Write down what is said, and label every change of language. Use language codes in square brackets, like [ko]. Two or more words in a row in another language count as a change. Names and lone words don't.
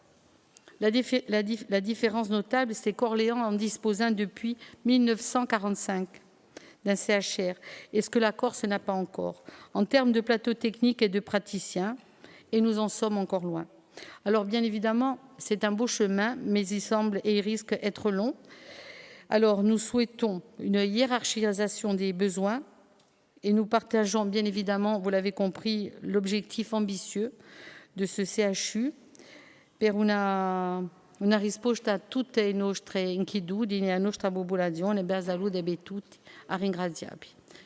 [fr] La différence notable, c'est qu'Orléans en dispose un depuis 1945 d'un CHR, et ce que la Corse n'a pas encore, en termes de plateau technique et de praticiens, et nous en sommes encore loin. Alors, bien évidemment, c'est un beau chemin, mais il semble et il risque d'être long. Alors, nous souhaitons une hiérarchisation des besoins, et nous partageons, bien évidemment, vous l'avez compris, l'objectif ambitieux de ce CHU. [it] Per una risposta a tutte le nostre inquietudini e alla nostra popolazione, per la salute di tutti, a ringraziarvi.